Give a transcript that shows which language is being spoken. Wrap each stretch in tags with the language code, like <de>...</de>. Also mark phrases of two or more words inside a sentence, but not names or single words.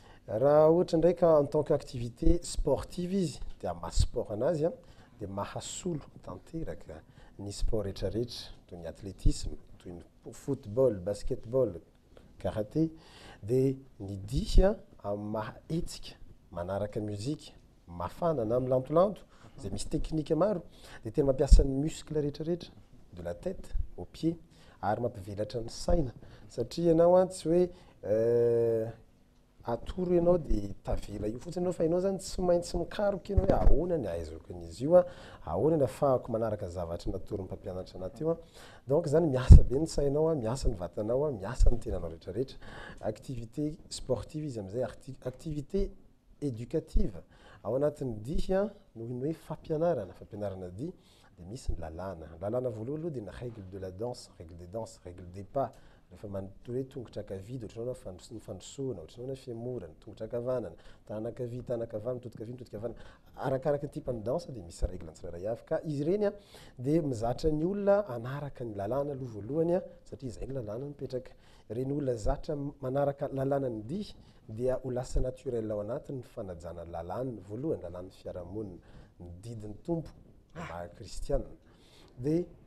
<mg>raha ohatra ndraika</mg> <fr>en tant qu'activité sportive</fr> <mg>izy dia mahasport anazy a dia mahasolo tanteraka ny sport rehetrarehetra toy ny athlétisme toy ny football basketball karaté dia ny dihy a mahetsika manaraka muzika mafana na milantolanto zay misy teknika maro dia tena mampiasa ny muscle rehetrarehetra</mg> <fr>de la tête au pied</fr> <mg>ary mampivelatra ny saina satria ianao a tsy hoe atoro ianao dia tavela io fotsiny anao fa ianao zany tsy maintsy mikaroka ianao hoe ahoana ny ahaizako an'izy io a ahoana ny ahafahako manaraka zavatra natory ny mpampianatra anaty io a donc zany miasa be ny sainao a miasa ny vatanao a miasa ny tenanao rehetrarehetra</mg> <fr>activité sportive</fr> <mg>izy am'izay</mg> <fr>activité éducative</fr> <mg>ao anatin'ny dihy a noho ny hoe fampianarana dia misy ny lalàna voalohany aloha dia ny</mg> <fr>règle de la danse règle des danses règle des pas</fr> <mg>rehefa manotoy hoe tongotra akavia dia ohatranao na fandrosoana ohatranao na fiamorana tongotra akavanana tanakavia tanakavana mitodika avia mitodika avanana arakaraka ny typany danse dia misy règle tsirairay avy ka izy ireny a dia mizatra ny olona anaraka ny lalàna aloha voalohany a satria izay ny lalàna mipetraka ireny olona zatra manaraka lalàna ny dihy dia ho lasa naturel ao anatiny fanajana lalàna voalohany lalàn'ny fiarahamonina ny didin'ny tompo maha kristianina dia</mg>